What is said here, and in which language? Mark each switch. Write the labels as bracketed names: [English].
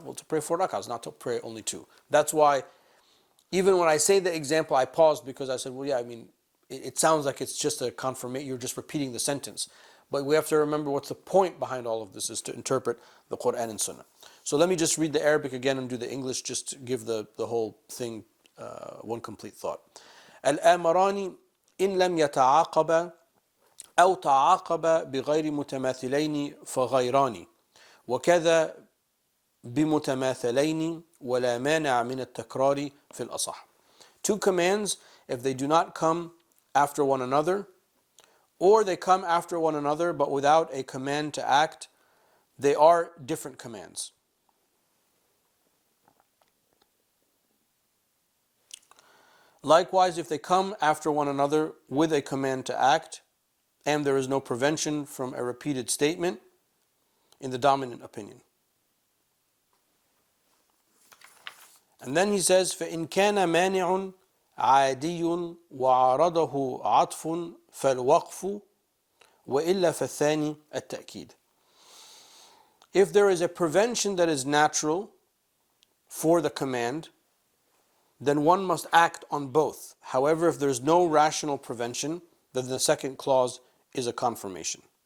[English] Well, to pray 4 rakahs, not to pray only 2. That's why even when I say the example, I paused, because I said, well, yeah, it sounds like it's just a confirmation, you're just repeating the sentence. But we have to remember what's the point behind all of this is to interpret the Quran and Sunnah. So let me just read the Arabic again and do the English, just to give the whole thing one complete thought. [Arabic] الآمران إن لم يتعاقبا أو تعاقبا بغير متماثلين فغيران وكذا بمتماثلين ولا مانع من التكرار في الأصح. [English] Two commands, if they do not come after one another, or they come after one another but without a command to act, they are different commands. Likewise, if they come after one another with a command to act, and there is no prevention from a repeated statement, in the dominant opinion. And then he says, [Arabic] فَإِنْ كَانَ مَانِعٌ عَادِيٌ وَعَرَضَهُ عَطْفٌ فَالْوَقْفُ وَإِلَّا فَالثَّانِي التَّأْكِيد. [English] If there is a prevention that is natural for the command, then one must act on both. However, if there is no rational prevention, then the second clause is a confirmation.